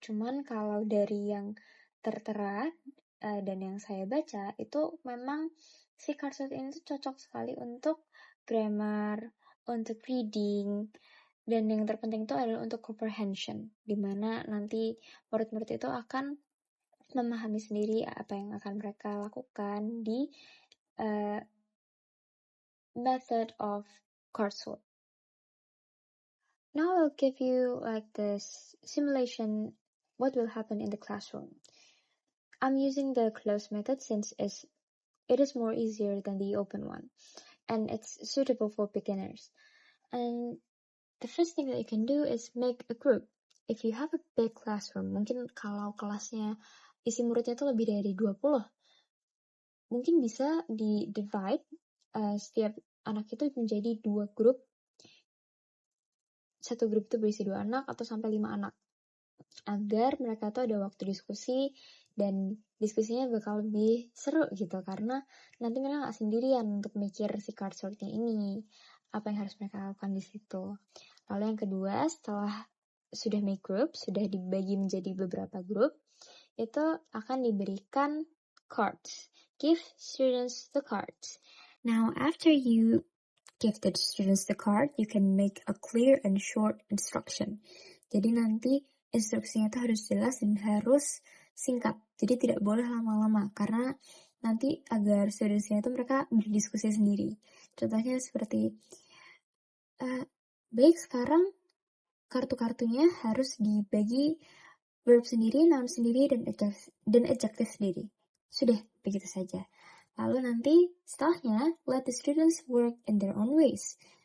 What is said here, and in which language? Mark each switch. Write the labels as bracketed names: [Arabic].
[Indonesian] Cuman kalau dari yang tertera dan yang saya baca, itu memang si Karsut ini tuh cocok sekali untuk grammar, untuk reading, dan yang terpenting itu adalah untuk comprehension, di mana nanti murid-murid itu akan memahami sendiri apa yang akan mereka lakukan di method of Karsut. [English] Now I'll give you like this simulation, what will happen in the classroom. I'm using the closed method since it is more easier than the open one, and it's suitable for beginners. And the first thing that you can do is make a group. If you have a big classroom, [Indonesian] mungkin kalau kelasnya isi muridnya itu lebih dari 20, mungkin bisa di-divide setiap anak itu menjadi 2 grup. Satu grup itu berisi 2 anak atau sampai 5 anak. Agar mereka tuh ada waktu diskusi dan diskusinya bakal lebih seru gitu karena nanti mereka nggak sendirian untuk mikir si Kartsurtnya ini, apa yang harus mereka lakukan di situ. Lalu yang kedua, setelah sudah [English] make group, [Indonesian] sudah dibagi menjadi beberapa grup, itu akan diberikan cards. [English] Give students the cards. Now after you give the students the card, you can make a clear and short instruction. [Indonesian] Jadi nanti instruksinya itu harus jelas dan harus singkat. Jadi tidak boleh lama-lama karena nanti agar students-nya itu mereka berdiskusi sendiri. Contohnya seperti, baik sekarang kartu-kartunya harus dibagi verb sendiri, noun sendiri, dan adjective sendiri. Sudah, begitu saja. Lalu nanti setelahnya, [English] let the students work in their own ways.